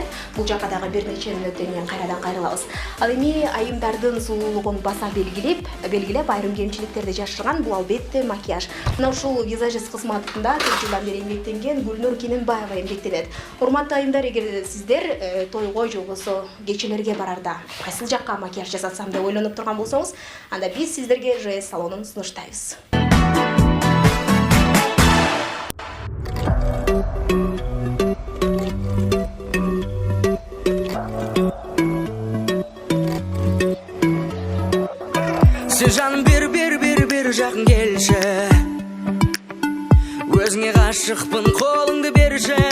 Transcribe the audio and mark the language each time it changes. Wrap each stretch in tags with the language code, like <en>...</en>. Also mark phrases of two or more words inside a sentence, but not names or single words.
<ky>Бул жакка дагы бир нече мүнөттөн кийин кайрадан кайрылабыз. Ал эми айымдардын сулуулугун баса белгилеп айрым кемчиликтерди жашырган бул албетте макияж. Мына ушул визажист кызматында 4 жылдан бери эмгектенген Гүлнур Кененбаева эмгектенет. Урматтуу айымдар, эгер сиздер тойго же болбосо кечелерге барарда кайсыл жакка макияж жасатсам деп ойлонуп турган болсоңуз, анда биз сиздерге ЖС салонун сунуштайбыз.</ky> <kk>Жаным бер жақын келші, өзіңе ғашықпын, қолыңды берші.</kk>